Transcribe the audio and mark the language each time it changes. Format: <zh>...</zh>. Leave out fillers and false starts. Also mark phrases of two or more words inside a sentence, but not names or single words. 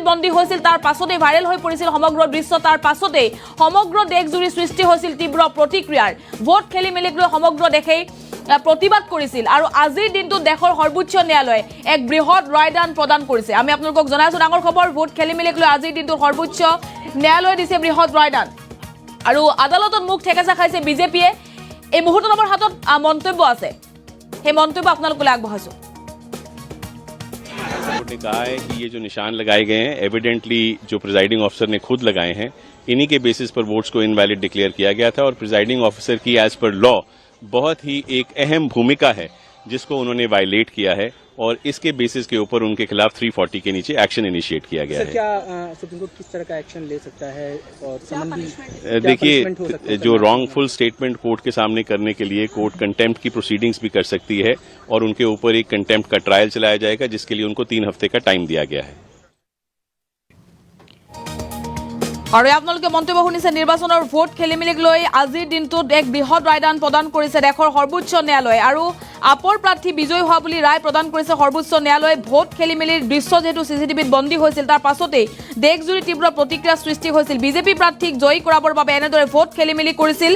<as>বন্দী হৈছিল তাৰ পাছতে ভাইৰেল হৈ পৰিছিল সমগ্ৰ দৃশ্য তাৰ পাছতে সমগ্ৰ দেশজুৰি সৃষ্টি হৈছিল তীব্ৰ প্ৰতিক্ৰিয়াৰ ভোট খেলিমেলিক লৈ সমগ্ৰ দেশে প্ৰতিবাদ কৰিছিল আৰু আজিৰ দিনটোত দেশৰ সৰ্বোচ্চ ন্যায়ালয়ে এক বৃহৎ ৰায়দান প্ৰদান কৰিছে আমি আপোনালোকক জনাইছো ডাঙৰ খবৰ ভোট খেলিমেলিক লৈ আজিৰ দিনটোত সৰ্বোচ্চ ন্যায়ালয়ে দিছে বৃহৎ ৰায়দান আৰু আদালতত মুখ ঠেকেচা খাইছে বিজেপিয়ে এই মুহূৰ্তত আমাৰ হাতত মন্তব্য আছে সেই মন্তব্য আপোনালোকলৈ আগবঢ়াইছো</as> <hi>ने कहा है कि ये जो निशान लगाए गए हैं एविडेंटली जो</hi> <en>presiding officer</en> <hi>ने खुद लगाए हैं इन्हीं के बेसिस पर वोट्स को</hi> <en>invalid declare</en> <hi>किया गया था और</hi> <en>presiding officer</en> <hi>की</hi> <en>as per law</en> <hi>बहुत ही एक अहम भूमिका है जिसको उन्होंने वायलेट किया है और इसके बेसिस के ऊपर उनके खिलाफ 340 के नीचे</hi> <en>action initiate</en> <hi>किया गया है। क्या सुप्रीम कोर्ट किस तरह का एक्शन ले सकता है और देखिए जो</hi> <en>wrongful statement</en> <hi>कोर्ट के सामने करने के लिए</hi> <en>court contempt</en> <hi>की प्रोसीडिंग्स भी कर सकती है और उनके ऊपर एक कंटेम्प्ट का ट्रायल चलाया जाएगा जिसके लिए उनको 3 हफ्ते का टाइम दिया गया है।</hi> <as>আৰু আপোনালোকে মন্তব্য শুনিছে নিৰ্বাচনৰ ভোট খেলিমেলিক লৈ আজিৰ দিনটোত এক বৃহৎ ৰায়দান প্ৰদান কৰিছে দেশৰ সৰ্বোচ্চ ন্যায়ালয়ে আৰু আপৰ প্ৰাৰ্থী বিজয়ী হোৱা বুলি ৰায় প্ৰদান কৰিছে সৰ্বোচ্চ ন্যায়ালয়ে ভোট খেলিমেলিৰ দৃশ্য যেহেতু সিসিটিভিত বন্দী হৈছিল তাৰ পাছতেই দেশজুৰি তীব্ৰ প্ৰতিক্ৰিয়া সৃষ্টি হৈছিল বিজেপি প্ৰাৰ্থীক জয়ী কৰাবৰ বাবে এনেদৰে ভোট খেলিমেলি কৰিছিল</as>